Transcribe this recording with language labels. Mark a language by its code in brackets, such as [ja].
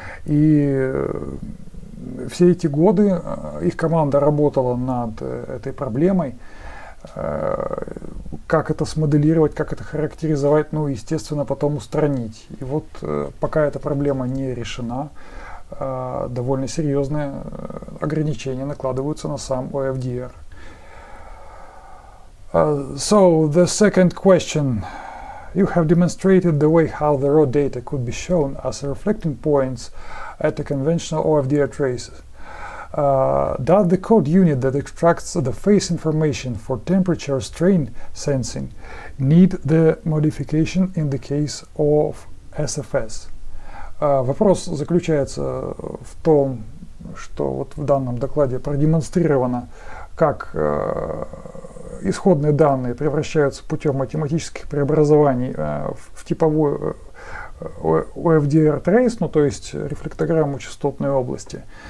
[ru] И все эти годы их команда работала над этой проблемой. Как это смоделировать, как это характеризовать, ну, естественно, потом устранить. И вот пока эта проблема не решена, довольно серьезные ограничения накладываются на сам OFDR. [en] So the second question, you have demonstrated the way how the raw data could be shown as reflecting points at a conventional OFDR traces. Does the code unit that extracts the phase information for temperature strain sensing need the modification in the case of SFS? [ru] Вопрос заключается в том, что вот в данном докладе продемонстрировано, как исходные данные превращаются путем математических преобразований в типовую OFDR trace, ну то есть рефлектограмму частотной области.